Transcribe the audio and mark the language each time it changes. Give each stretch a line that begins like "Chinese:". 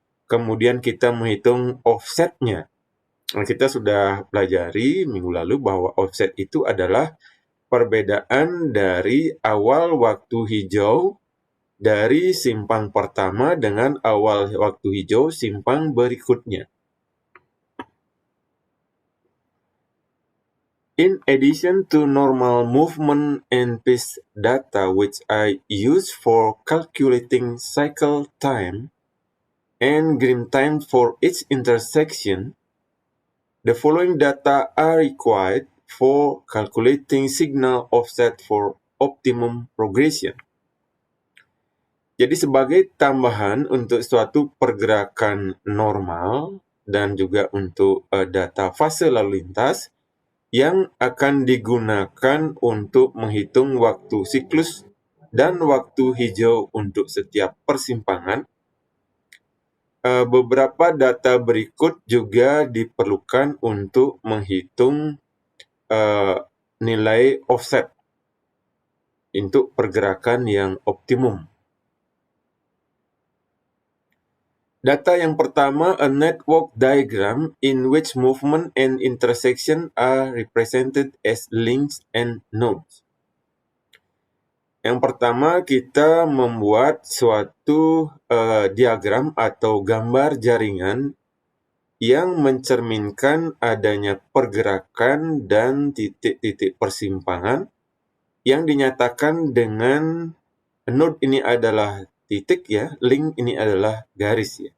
Indonesian: Kemudian kita menghitung offsetnya. Nah, kita sudah pelajari minggu lalu bahwa offset itu adalah perbedaan dari awal waktu hijau dari simpang pertama dengan awal waktu hijau simpang berikutnya.
English: In addition to normal movement and phase data which I use for calculating cycle time and green time for each intersection, the following data are required for calculating signal offset for optimum progression.
Indonesian: Jadi sebagai tambahan untuk suatu pergerakan normal dan juga untuk data fase lalu lintas yang akan digunakan untuk menghitung waktu siklus dan waktu hijau untuk setiap persimpangan, beberapa data berikut juga diperlukan untuk menghitung nilai offset untuk pergerakan yang optimum. Data yang pertama,
English: a network diagram in which movement and intersection are represented as links and nodes.
Indonesian: Yang pertama, kita membuat suatu diagram atau gambar jaringan yang mencerminkan adanya pergerakan dan titik-titik persimpangan yang dinyatakan dengan node ini adalah titik ya, link ini adalah garis ya.